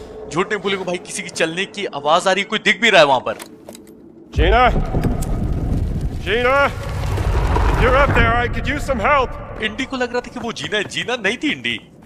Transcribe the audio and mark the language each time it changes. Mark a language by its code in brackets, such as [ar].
[hi] झूठ नहीं बोलेगा भाई, किसी की चलने की आवाज आ रही, कोई दिख भी रहा है वहां पर। [en] Gina? Gina? If you're up there, I could use some help. [hi] इंडी को लग रहा था कि वो जीना है, जीना नहीं थी इंडी।